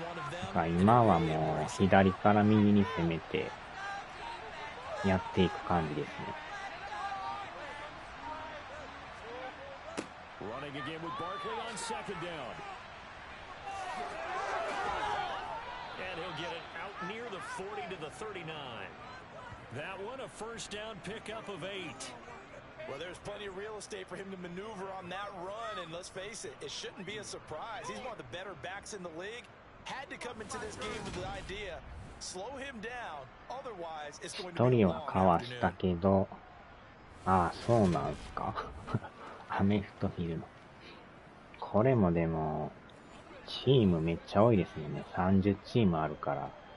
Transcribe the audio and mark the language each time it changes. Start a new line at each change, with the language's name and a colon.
Japanese: だから今はもう左から右に攻めてやっていく感じですね。
English: Running again with Barkley on second down. And he'll get it out near the 40 to the 39. That one a first down pickup of 8. Well, there's plenty of real estate for him to maneuver on that run, and let's face it, it shouldn't be a surprise. He's one of the better backs in the league. Had to come into this game with the idea, slow him down, otherwise it's going to be a long afternoon.
Japanese: 一人はかわしたけど、ああ、そうなんすか。アメフトフィルム。これもでも、チームめっちゃ多いですよね。 30チームあるから。